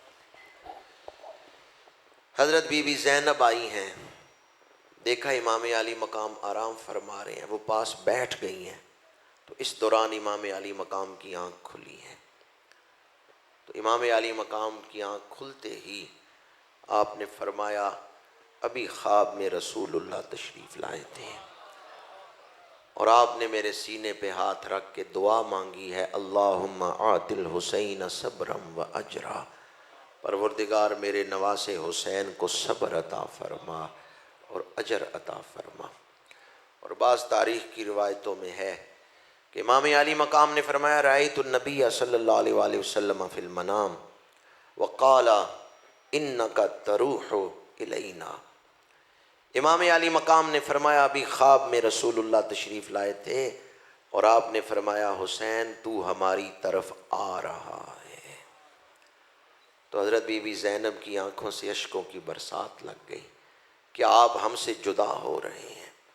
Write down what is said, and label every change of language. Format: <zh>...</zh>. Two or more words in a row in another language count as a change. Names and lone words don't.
<ur>حضرت بی بی زینب آئی ہیں، دیکھا امام عالی مقام آرام فرما رہے ہیں، وہ پاس بیٹھ گئی ہیں، تو اس دوران امام عالی مقام کی آنکھ کھلی ہے۔ تو امام عالی مقام کی آنکھ کھلتے ہی آپ نے فرمایا ابھی خواب میں رسول اللہ تشریف لائے تھے اور آپ نے میرے سینے پہ ہاتھ رکھ کے دعا مانگی ہے،</ur> <ar>اللہم آت الحسین صبرم و اجرا،</ar> <ur>پروردگار میرے نواسے حسین کو صبر عطا فرما اور اجر عطا فرما۔ اور بعض تاریخ کی روایتوں میں ہے کہ امام عالی مقام نے فرمایا</ur> <ar>رأیت النبی صلی اللہ علیہ وآلہ وسلم فی المنام وقال انک تروح الینا۔</ar> <ur>امام عالی مقام نے فرمایا ابھی خواب میں رسول اللہ تشریف لائے تھے اور آپ نے فرمایا حسین تو ہماری طرف آ رہا ہے۔ تو حضرت بی بی زینب کی آنکھوں سے اشکوں کی برسات لگ گئی کہ آپ ہم سے جدا ہو رہے ہیں۔</ur>